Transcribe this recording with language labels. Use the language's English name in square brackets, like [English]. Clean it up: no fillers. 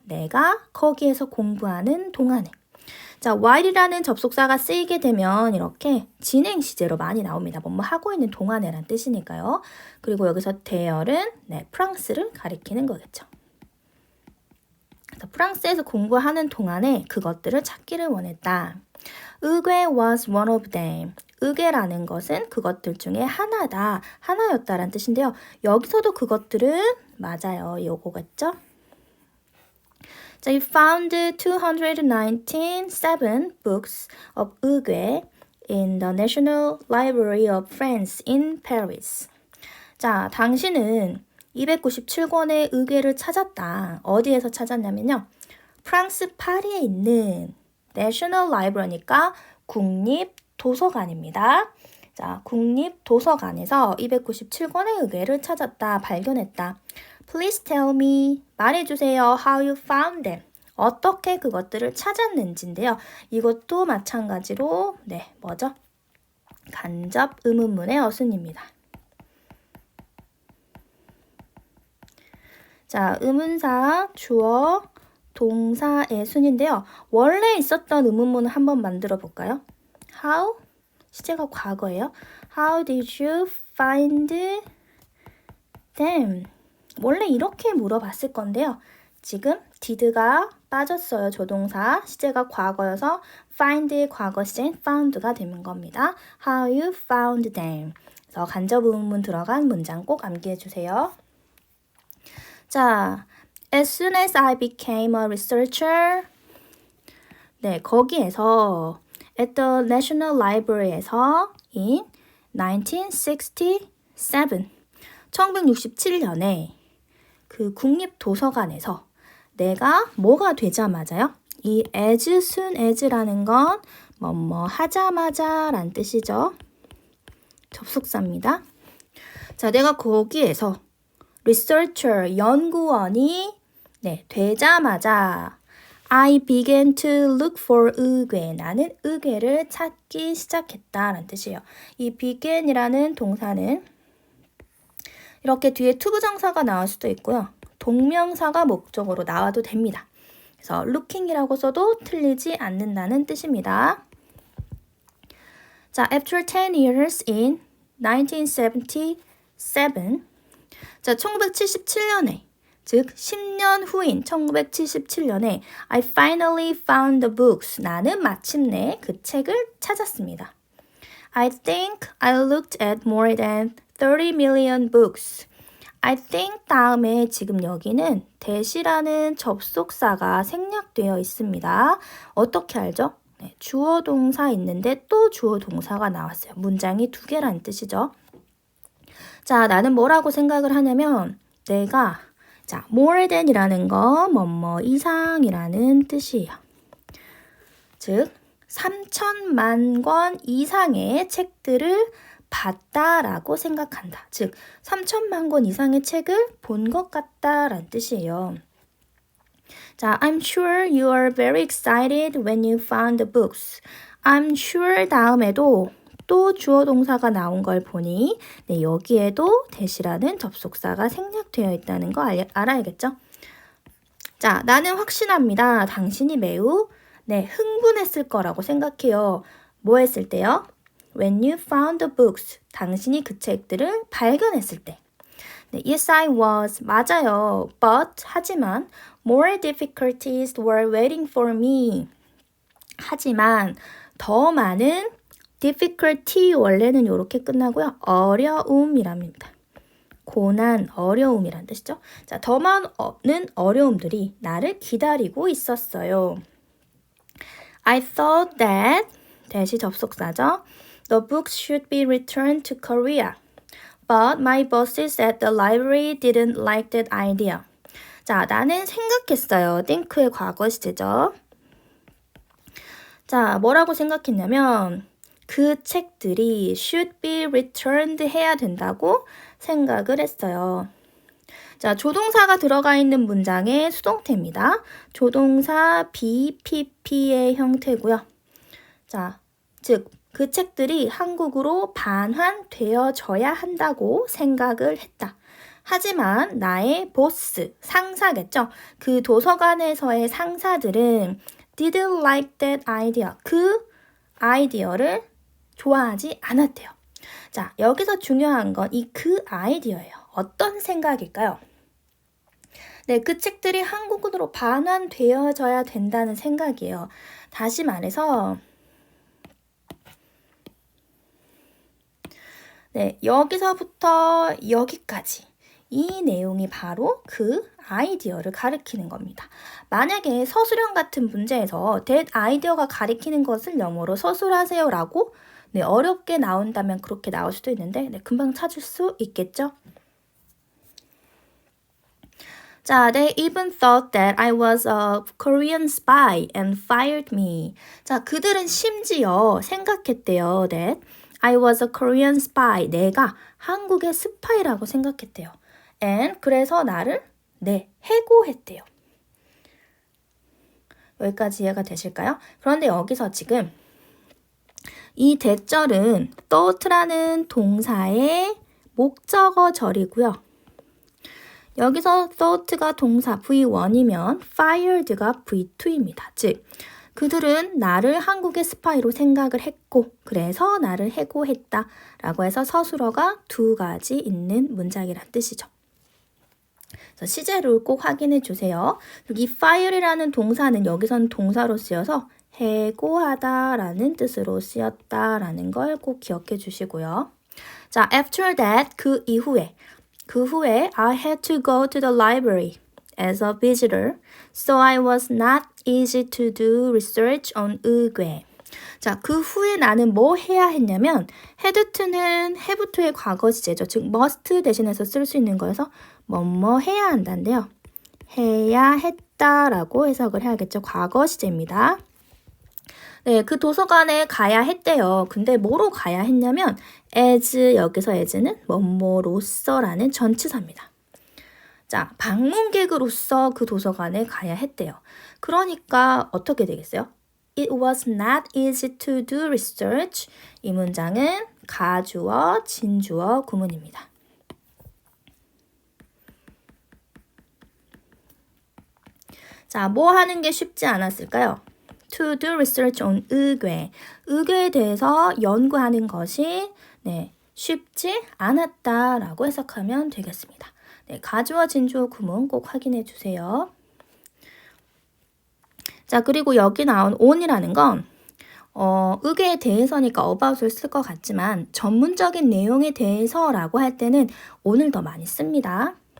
[Korean] 내가 거기에서 공부하는 동안에. 자, while이라는 접속사가 쓰이게 되면 이렇게 진행 시제로 많이 나옵니다. 뭐뭐 하고 있는 동안에란 뜻이니까요. 그리고 여기서 there은 프랑스를 가리키는 거겠죠. 그래서 프랑스에서 공부하는 동안에 그것들을 찾기를 원했다. [English] 의궤 was one of them. [Korean] 의궤라는 것은 그것들 중에 하나다, 하나였다라는 뜻인데요. 여기서도 그것들은 맞아요. 요거겠죠? [English] 자, you found 297 books of 의궤 in the National Library of France in Paris. [Korean] 자, 당신은 297권의 의궤를 찾았다. 어디에서 찾았냐면요. 프랑스 파리에 있는 National Library니까 국립도서관입니다. 자, 국립도서관에서 297권의 의궤를 찾았다, 발견했다. [English] Please tell me, [Korean] 말해주세요. [English] How you found them. [Korean] 어떻게 그것들을 찾았는지인데요. 이것도 마찬가지로 뭐죠? 간접 의문문의 어순입니다. 자, 의문사, 주어, 동사의 순인데요. 원래 있었던 의문문을 한번 만들어 볼까요? [English] How? [Korean] 시제가 과거예요. [English] How did you find them? [Korean] 원래 이렇게 물어봤을 건데요. 지금 did가 빠졌어요. 조동사. 시제가 과거여서 find의 과거 시제인 found가 되는 겁니다. [English] How you found them. [Korean] 그래서 간접 의문문 들어간 문장 꼭 암기해 주세요. [English] 자, as soon as I became a researcher. [Korean] 네, 거기에서 [English] at the National Library에서 in 1967. [Korean] 1967년에 그 국립도서관에서 내가 뭐가 되자마자요? 이 as soon as라는 건 뭐뭐 하자마자 란 뜻이죠. 접속사입니다. 자, 내가 거기에서 researcher, 연구원이 되자마자 [English] I began to look for 의궤. [Korean] 나는 의궤를 찾기 시작했다라는 뜻이에요. 이 began이라는 동사는 이렇게 뒤에 투부정사가 나올 수도 있고요. 동명사가 목적으로 나와도 됩니다. 그래서 looking이라고 써도 틀리지 않는다는 뜻입니다. [English] 자, after 10 years in 1977. [Korean] 자, 1977년에 즉 10년 후인 1977년에 [English] I finally found the books. [Korean] 나는 마침내 그 책을 찾았습니다. [English] I think I looked at more than 30 million books. I think [Korean] 다음에 지금 여기는 that이라는 접속사가 생략되어 있습니다. 어떻게 알죠? 주어 동사 있는데 또 주어 동사가 나왔어요. 문장이 두 개라는 뜻이죠. 자, 나는 뭐라고 생각을 하냐면 내가 more than이라는 건 뭐뭐 이상이라는 뜻이에요. 즉 3천만 권 이상의 책들을 봤다라고 생각한다. 즉 3천만 권 이상의 책을 본 것 같다라는 뜻이에요. [English] 자, I'm sure you are very excited when you found the books. I'm sure [Korean] 다음에도 또 주어 동사가 나온 걸 보니 여기에도 that이라는 접속사가 생략되어 있다는 거 알아야겠죠? 자, 나는 확신합니다. 당신이 매우 흥분했을 거라고 생각해요. 뭐 했을 때요? [English] When you found the books. [Korean] 당신이 그 책들을 발견했을 때. [English] Yes, I was. [Korean] 맞아요. [English] But, [Korean] 하지만 [English] more difficulties were waiting for me. [Korean] 하지만 더 많은 difficulty 원래는 이렇게 끝나고요. 어려움이랍니다. 고난, 어려움이란 뜻이죠. 자, 더 많은 어려움들이 나를 기다리고 있었어요. [English] I thought that [Korean] 대시 접속사죠. [English] The books should be returned to Korea. But my bosses at the library didn't like that idea. [Korean] 자, 나는 생각했어요. think의 과거 시제죠. 자, 뭐라고 생각했냐면 그 책들이 [English] should be returned [Korean] 해야 된다고 생각을 했어요. 자, 조동사가 들어가 있는 문장의 수동태입니다. 조동사 BPP의 형태고요. 자, 즉 그 책들이 한국으로 반환되어져야 한다고 생각을 했다. 하지만 나의 보스, 상사겠죠. 그 도서관에서의 상사들은 [English] didn't like that idea. [Korean] 그 아이디어를 좋아하지 않았대요. 자, 여기서 중요한 건 이 그 아이디어예요. 어떤 생각일까요? 네, 그 책들이 한국으로 반환되어져야 된다는 생각이에요. 다시 말해서 네, 여기서부터 여기까지 이 내용이 바로 그 아이디어를 가리키는 겁니다. 만약에 서술형 같은 문제에서 that 아이디어가 가리키는 것을 영어로 서술하세요라고 네, 어렵게 나온다면 그렇게 나올 수도 있는데 네, 금방 찾을 수 있겠죠? [English] 자, they even thought that I was a Korean spy and fired me. [Korean] 자, 그들은 심지어 생각했대요. [English] that I was a Korean spy. [Korean] 내가 한국의 스파이라고 생각했대요. and 그래서 나를 해고했대요. 여기까지 이해가 되실까요? 그런데 여기서 지금 이 대절은 thought라는 동사의 목적어절이고요. 여기서 thought가 동사 V1이면 fired가 V2입니다. 즉, 그들은 나를 한국의 스파이로 생각을 했고 그래서 나를 해고했다 라고 해서 서술어가 두 가지 있는 문장이란 뜻이죠. 그래서 시제를 꼭 확인해 주세요. 이 fire이라는 동사는 여기서는 동사로 쓰여서 해고하다라는 뜻으로 쓰였다라는 걸 꼭 기억해 주시고요. [English] 자, after that, [Korean] 그 후에 [English] I had to go to the library as a visitor, so I was not easy to do research on 의궤. [Korean] 자, 그 후에 나는 뭐 해야 했냐면 had to는 have to의 과거 시제죠. 즉 must 대신해서 쓸 수 있는 거여서 뭐뭐 해야 한다인데요. 해야 했다라고 해석을 해야겠죠. 과거 시제입니다. 네, 그 도서관에 가야 했대요. 근데 뭐로 가야 했냐면 as, 여기서 as는 뭐뭐로서라는 전치사입니다. 자, 방문객으로서 그 도서관에 가야 했대요. 그러니까 어떻게 되겠어요? [English] It was not easy to do research. [Korean] 이 문장은 가주어, 진주어 구문입니다. 자, 뭐 하는 게 쉽지 않았을까요? [English] To do research on 의궤. [Korean] 의궤에 대해서 연구하는 것이 쉽지 않았다라고 해석하면 되겠습니다. 네, 가주어, 진주어 구문 꼭 확인해 주세요. 자, 그리고 여기 나온 on이라는 건 의궤에 대해서니까 about을 쓸 것 같지만 전문적인 내용에 대해서라고 할 때는 on을 더 많이 씁니다.